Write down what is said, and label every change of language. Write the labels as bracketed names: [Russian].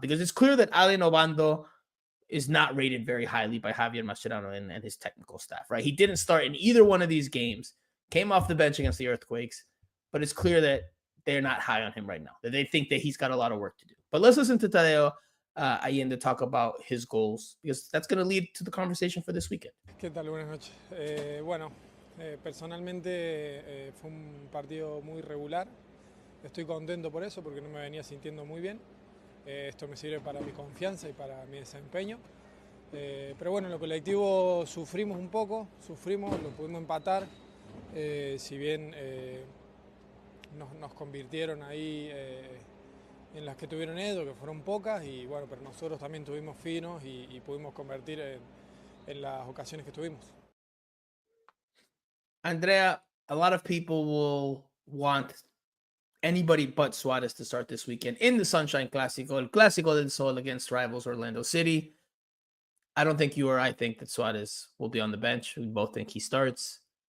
[English] Because it's clear that Allen Obando is not rated very highly by Javier Mascherano and his technical staff, right? He didn't start in either one of these games, came off the bench against the Earthquakes, but it's clear that they're not high on him right now, that they think that he's got a lot of work to do. But let's listen to Tadeo Allende talk about his goals, because that's going to lead to the conversation for this weekend. [Spanish] ¿Qué tal? Buenas noches. Personalmente fue un partido muy regular. Estoy contento por eso, porque no me venía sintiendo muy bien. Esto me sirve para mi confianza y para mi desempeño. Pero bueno, en lo colectivo sufrimos un poco, lo pudimos empatar. Si bien nos convirtieron ahí en las que tuvieron ellos, que fueron pocas, y bueno, pero nosotros también tuvimos finos y pudimos convertir en las ocasiones que tuvimos. [English] Andrea, a lot of people will want anybody but Suarez to start this weekend in the Sunshine Clásico, el Clásico del Sol against rivals Orlando City. I don't think you or I think that Suarez will be on the bench. We both think he starts.